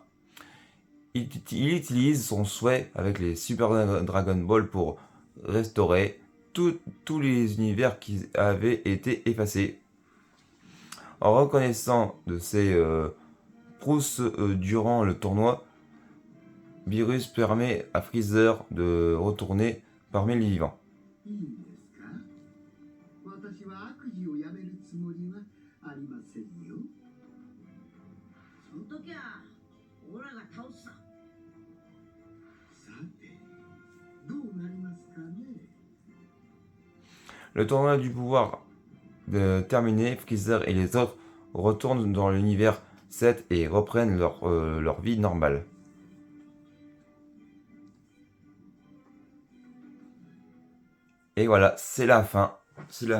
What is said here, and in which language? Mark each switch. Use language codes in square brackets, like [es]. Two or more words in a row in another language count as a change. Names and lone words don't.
[fr] Il utilise son souhait avec les Super Dragon Ball pour restaurer tous les univers qui avaient été effacés. En reconnaissant de ses prousses durant le tournoi, Virus permet à Freezer de retourner parmi les vivants. [ja] いいんですか。私は悪事をやめるつもりはありませんよ。その時はオラが倒すさ。さて、どうなりますかね。 [fr] Le tournoi du pouvoir terminé, Freezer et les autres retournent dans l'univers 7 et reprennent leur vie normale. Et voilà, c'est la fin.